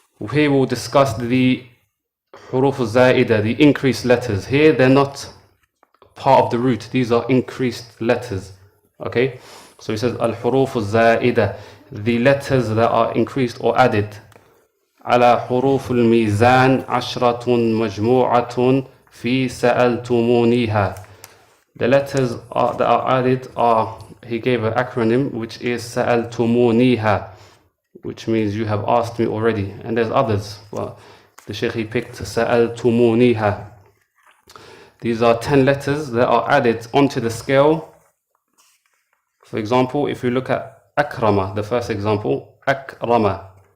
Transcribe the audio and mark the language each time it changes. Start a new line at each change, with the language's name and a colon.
English: Here we'll discuss the huruf zaida, the increased letters. Here they're not part of the root, these are increased letters. Okay, so he says al-huruf zaida, the letters that are increased or added.
Arabic: على حروف الميزان عشرة مجموعة في سألتمونيها.
English: The letters that are added are, he gave an acronym which is سألتمونيها, which means you have asked me already. And there's others, but the Shaykh, he picked سألتمونيها. These are 10 letters that are added onto the scale. For example, if you look at akrama, the first example, akrama.